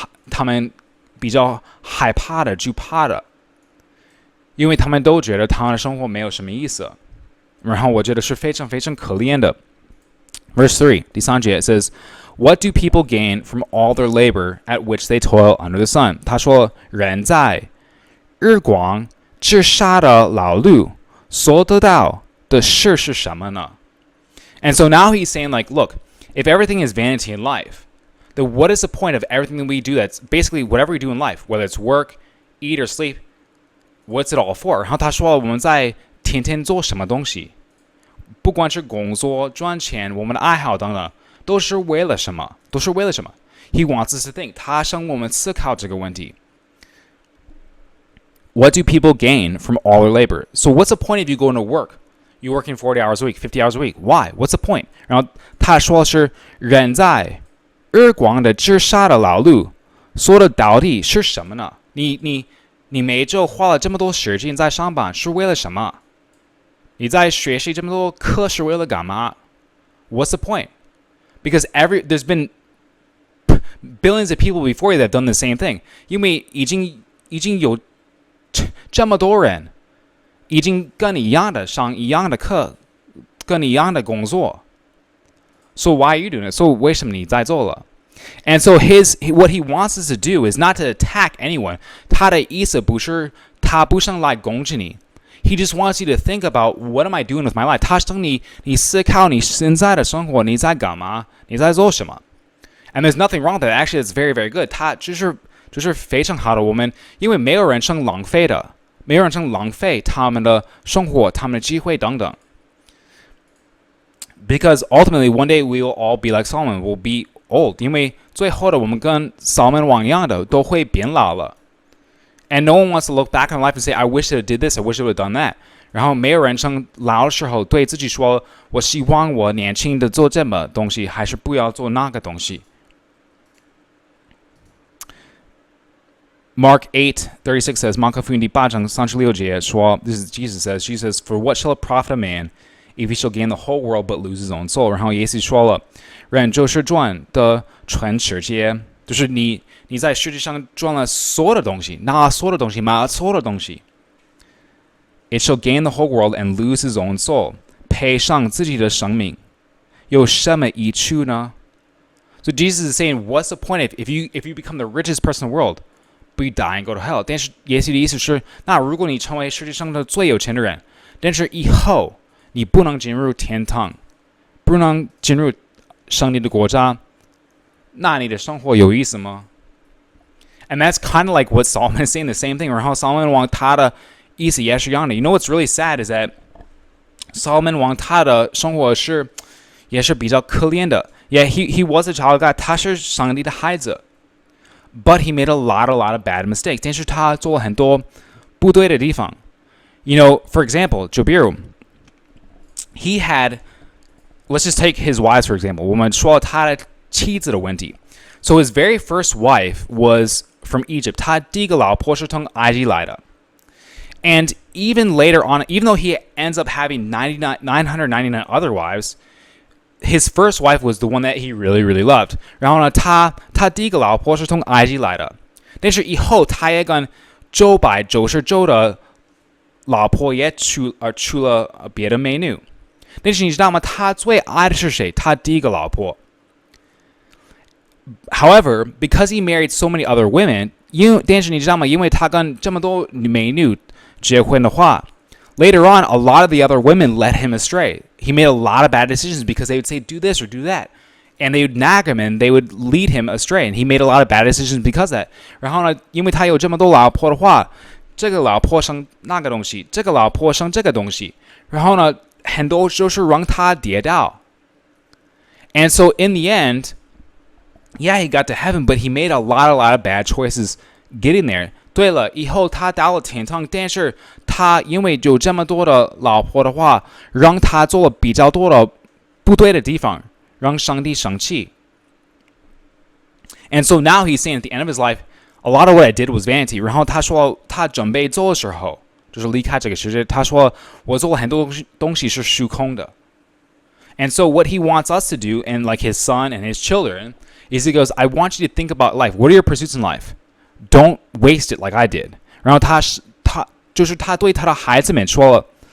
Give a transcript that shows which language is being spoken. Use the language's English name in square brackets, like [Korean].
[Chinese] 他們比較害怕的、懼怕的，因為他們都覺得他們的生活沒有什麼意思。然后我觉得是非常非常可怜的。 [English] Verse 3, [Chinese] 第三节 [English] it says, What do people gain from all their labor at which they toil under the sun? [Chinese] 他说，人在日光之下的劳碌所得到的事是什么呢？ [English] And so now he's saying like, look, if everything is vanity in life, then what is the point of everything that we do that's basically whatever we do in life, whether it's work, eat or sleep, what's it all for? [Chinese] 然后他说我们在天天做什么东西，不管是工作、赚钱、我们的爱好等等，都是为了什么？都是为了什么？ [English] He wants us to think. [Chinese] 他想我们思考这个问题。 [English] What do people gain from all their labor? So what's the point of you going to work? You're working 40 hours a week, 50 hours a week. Why? What's the point? [Chinese] 然后他说是人在日光的之下的劳碌，说的到底是什么呢？你每周花了这么多时间在上班，是为了什么？你在学习这么多课是为了干嘛？ [English] What's the point? Because there's been billions of people before you that have done the same thing. [Chinese] 因为已经有这么多人已经跟你一样的上一样的课，跟你一样的工作。 [English] So why are you doing it? So [Chinese] 为什么你在做了？ [English] And so what he wants us to do is not to attack anyone. [Chinese] 他的意思不是他不想来攻击你。 [English] He just wants you to think about what am I doing with my life. [Chinese] 他想你思考你现在的生活，你在干嘛？你在做什么？ [English] And there's nothing wrong with that. Actually, it's very, very good. [Chinese] 他就是非常好的。我们因为没有人想浪费的，没有人想浪费他们的生活、他们的机会等等。 [English] Because ultimately, one day we will all be like Solomon. We'll be old. [Chinese] 因为最后的我们跟 Solomon 王一样的，都会变老了。 [English] And no one wants to look back on life and say, I wish I did this, I wish I would have done that. [Chinese] 然后没有人想老的时候对自己说，我希望我年轻的做这么东西，还是不要做那个东西。 [English] Mark 8:36 says, [Chinese] 马可福音第8章36节说 [English] This is Jesus says, For what shall it profit a man if he shall gain the whole world but lose his own soul? [Chinese] 然后耶稣说了，人就是赚的全世界，就是你在世界上赚了所有的东西，拿所有的东西，买了所有的东西。 [English] It shall gain the whole world and lose his own soul. [Chinese] 赔上自己的生命，有什么益处呢？ [English] So Jesus is saying, what's the point if you become the richest person in the world, but you die and go to hell? [Chinese] 但是耶稣的意思是，那如果你成为世界上的最有钱的人，但是以后你不能进入天堂，不能进入上帝的国家，那你的生活有意思吗？ [English] And that's kind of like what Solomon is saying, the same thing. [Chinese] 然后 Solomon 王他的意思也是一样的。 [English] You know what's really sad is that Solomon [Chinese] 王他的生活也是比较可怜的。 [English] Yeah, he was a child of God. [Chinese] 他是上帝的孩子。 [English] But he made a lot of bad mistakes. [Chinese] 但是他做了很多不对的地方。 [English] You know, for example, [Chinese] 就比如 [English] he had, let's just take his wives for example. [Chinese] 我们说他的妻子的问题。 [English] So his very first wife was from Egypt. [Chinese] 他第一个老婆是从埃及来的。 [English] And even later on, even though he ends up having 999 other wives, his first wife was the one that he really, really loved. [Chinese] 然后呢，他第一个老婆是从埃及来的，但是以后他也跟999的老婆也娶了别的美女。但是你知道吗？他最爱的是谁？他第一个老婆。 [English] However, because he married so many other women, [Chinese] 但是你知道吗？因为他跟这么多美女结婚的话 [English] later on, a lot of the other women led him astray. He made a lot of bad decisions because they would say, do this or do that. And they would nag him and they would lead him astray. And he made a lot of bad decisions because of that. [Chinese] 然后呢，因为他有这么多老婆的话，这个老婆生那个东西，这个老婆生这个东西，然后呢，很多就是让他跌倒。 [English] And so in the end, yeah, he got to heaven, but he made a lot of bad choices getting there. [Chinese] 对了，以后他到了天堂，但是他因为有这么多的老婆的话，让他做了比较多的不对的地方，让上帝生气。 [English] And so now he's saying at the end of his life, a lot of what I did was vanity. [Chinese] 然后他说他准备走的时候，就是离开这个世界，他说我做了很多东西是虚空的。 [English] And so what he wants us to do, and like his son and his children, is he goes, I want you to think about life. What are your pursuits in life? Don't waste it like I did. [Chinese] 然后他对他的孩子们说了，